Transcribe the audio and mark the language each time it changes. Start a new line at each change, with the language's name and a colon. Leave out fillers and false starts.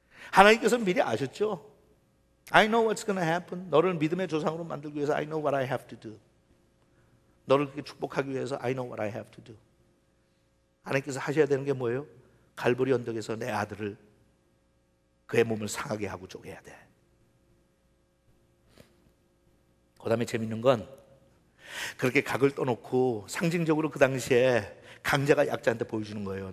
Korean: 하나님께서 미리 아셨죠?
English: I know what's going to happen.
Korean: 너를 믿음의 조상으로 만들기 위해서
English: I know what I have to do.
Korean: 너를 그렇게 축복하기 위해서
English: I know what I have to do.
Korean: 하나님께서 하셔야 되는 게 뭐예요? 갈보리 언덕에서 내 아들을, 그의 몸을 상하게 하고 쪼개야 돼. 그 다음에 재밌는 건 그렇게 각을 떠놓고 상징적으로 그 당시에 강자가 약자한테 보여주는 거예요.